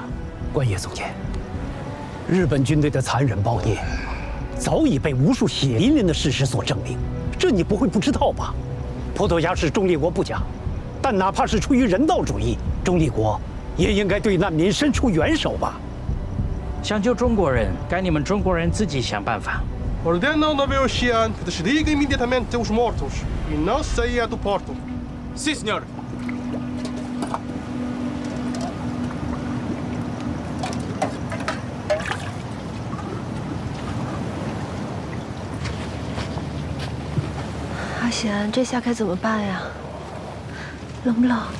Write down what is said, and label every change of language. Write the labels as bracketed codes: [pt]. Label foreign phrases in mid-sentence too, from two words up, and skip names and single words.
[zh] 关野总监，日本军队的残忍暴虐，早已被无数血淋淋的事实所证明，这你不会不知道吧？葡萄牙是中立国不假，但哪怕是出于人道主义，中立国也应该对难民伸出援手吧。想救中国人，该你们中国人自己想办法。 [pt] Ordenam ao navio oceano que desliga imediatamente os mortos e não saia do porto. Sim, senhor. [zh] 阿贤，这下该怎么办呀？冷不冷？